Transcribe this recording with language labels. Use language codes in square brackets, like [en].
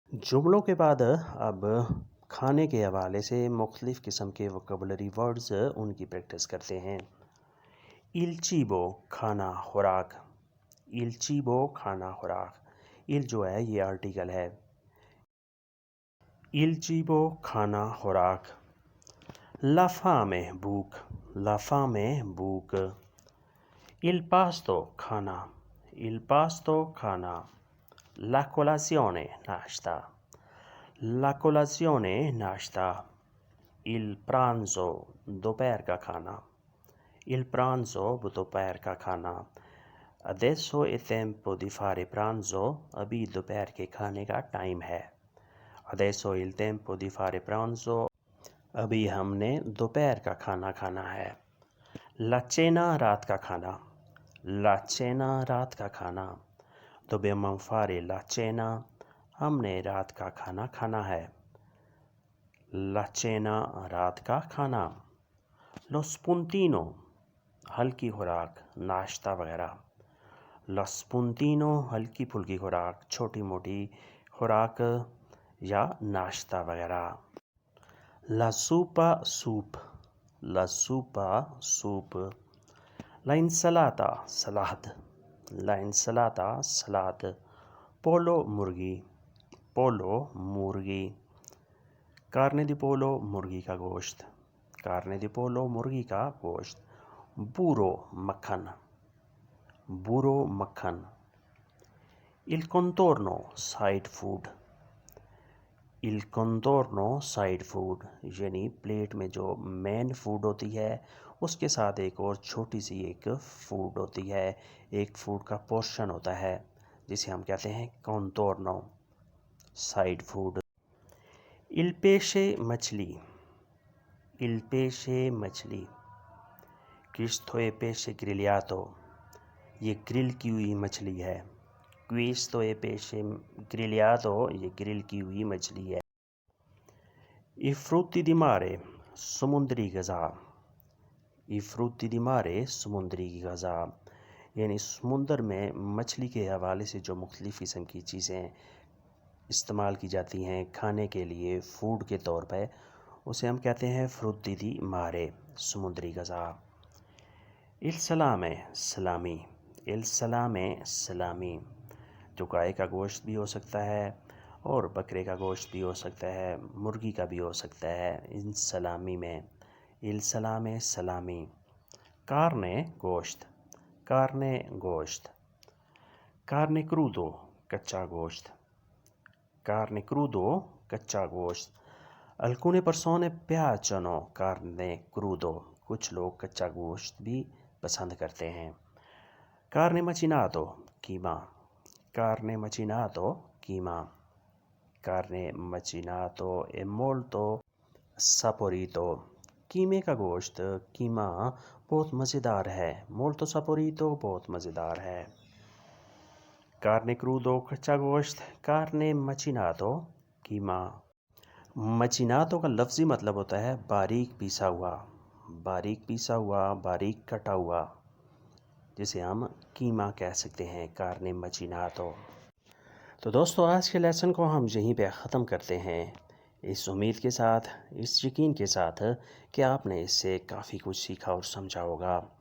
[ur] جملوں کے بعد اب کھانے کے حوالے سے مختلف قسم کے ووکیبلری ورڈز ان کی پریکٹس کرتے ہیں. [it] il cibo [ur] کھانا خوراک. il cibo کھانا خوراک. il جو ہے یہ آرٹیکل ہے. [it] Il cibo [ur] کھانا خوراک. [it] La fame بھوک. La fame بھوک. Il pasto کھانا. Il pasto کھانا. La colazione ناشتہ. La colazione ناشتہ. Il pranzo [ur] دوپہر کا کھانا. Il pranzo دوپہر کا کھانا. [it] Adesso è tempo di fare pranzo. [ur] ابھی دوپہر کے کھانے کا ٹائم ہے. [it] Adesso è il tempo di fare pranzo. [ur] ابھی ہم نے دوپہر کا کھانا کھانا ہے. [it] La cena [ur] رات کا کھانا. [it] La cena [ur] رات کا کھانا. [it] Dobbiamo fare la cena. [ur] ہم نے رات کا کھانا کھانا ہے. [it] La cena [ur] رات کا کھانا. [it] Lo spuntino [ur] ہلکی خوراک ناشتہ وغیرہ. [it] Lo spuntino [ur] ہلکی پھلکی خوراک چھوٹی موٹی خوراک یا ناشتہ وغیرہ. [it] La zuppa سوپ. La zuppa سوپ. La insalata سلاد. La insalata سلاد. Pollo مرغی. Pollo مرغی. Carne di pollo [ur] مرغی کا گوشت. [it] Carne di pollo مرغی کا گوشت. Burro مکھن. Burro مکھن. Il contorno [ur] side food. Il contorno side food یعنی پلیٹ میں جو مین فوڈ ہوتی ہے اس کے ساتھ ایک اور چھوٹی سی ایک فوڈ ہوتی ہے, ایک فوڈ کا پورشن ہوتا ہے جسے ہم کہتے ہیں contorno side food. [it] Il pesce مچھلی. Il pesce مچھلی. Questo è pesce grigliato. [ur] یہ گرل کی ہوئی مچھلی ہے. [it] Questo è pesce grigliato. [ur] یہ گرل کی ہوئی مچھلی ہے. [it] I frutti di mare [ur] سمندری غذا. [it] I frutti di mare [ur] سمندری غذا یعنی سمندر میں مچھلی کے حوالے سے جو مختلف قسم کی چیزیں استعمال کی جاتی ہیں کھانے کے لیے فوڈ کے طور پہ اسے ہم کہتے ہیں [it] frutti di mare [ur] سمندری غذا. [it] Il salame سلامی. [ur] Il salame سلامی جو گائے کا گوشت بھی ہو سکتا ہے اور بکرے کا گوشت بھی ہو سکتا ہے, مرغی کا بھی ہو سکتا ہے ان سلامی میں. [it] Il salame سلامی. Carne گوشت. Carne گوشت. Carne crudo [ur] کچا گوشت. [it] Carne crudo کچا گوشت. Alcune persone piacciono carne crudo. [ur] کچھ لوگ کچا گوشت بھی پسند کرتے ہیں. [it] Carne macinato قیمہ. Carne macinato قیمہ. Carne macinato è molto saporito. [ur] قیمے کا گوشت قیمہ بہت مزیدار ہے. [it] Molto saporito [ur] بہت مزیدار ہے. [it] Carne crudo [ur] کچا گوشت. [it] Carne macinato قیمہ. [ur] Macinato کا لفظی مطلب ہوتا ہے باریک پیسا ہوا. باریک پیسا ہوا, باریک کٹا ہوا جسے ہم قیمہ کہہ سکتے ہیں. [it] Carne macinato. [ur] تو دوستو آج کے لیسن کو ہم یہیں پہ ختم کرتے ہیں, اس امید کے ساتھ, اس یقین کے ساتھ کہ آپ نے اس سے کافی کچھ سیکھا اور سمجھا ہوگا.